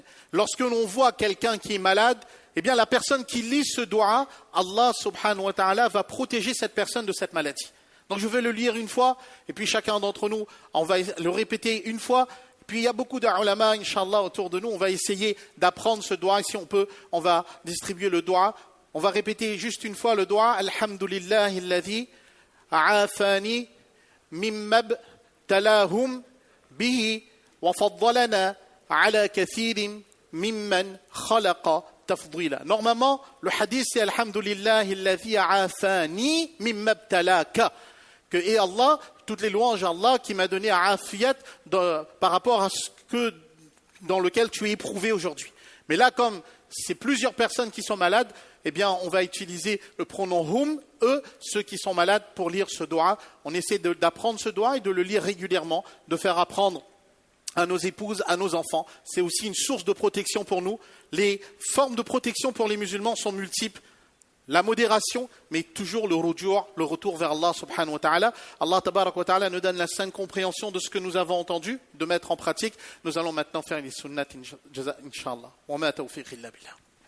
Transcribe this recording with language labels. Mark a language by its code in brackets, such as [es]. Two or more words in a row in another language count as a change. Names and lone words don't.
[fr] Lorsque l'on voit quelqu'un qui est malade, la personne qui lit ce dua, Allah [ar] سبحانه وتعالى [fr] va protéger cette personne de cette maladie. Donc je vais le lire une fois, et puis chacun d'entre nous, on va le répéter une fois. Puis il y a beaucoup d'ulama, Inch'Allah, autour de nous. On va essayer d'apprendre ce dua. Et si on peut, on va distribuer le dua. On va répéter juste une fois le dua. [ar] الحمد لله الذي عافاني مما ابتلاهم به وفضلنا على كثير ممن خلق تفضيلا. [fr] Normalement, le hadith c'est [ar] الحمد لله الذي عافاني مما ابتلاك. [fr] Que, et Allah, toutes les louanges à Allah qui m'a donné afiyat par rapport à ce que dans lequel tu es éprouvé aujourd'hui. Mais là, comme c'est plusieurs personnes qui sont malades, on va utiliser le pronom hum, eux, ceux qui sont malades, pour lire ce dua. On essaie d'apprendre ce dua et de le lire régulièrement, de faire apprendre à nos épouses, à nos enfants. C'est aussi une source de protection pour nous. Les formes de protection pour les musulmans sont multiples. La modération, mais toujours le retour vers Allah [ar] سبحانه وتعالى. [fr] Allah [ar] تبارك وتعالى [fr] nous donne la saine compréhension de ce que nous avons entendu, de mettre en pratique. Nous allons maintenant faire les sunnat, incha'Allah. [ar] وما توفيق إلا بالله.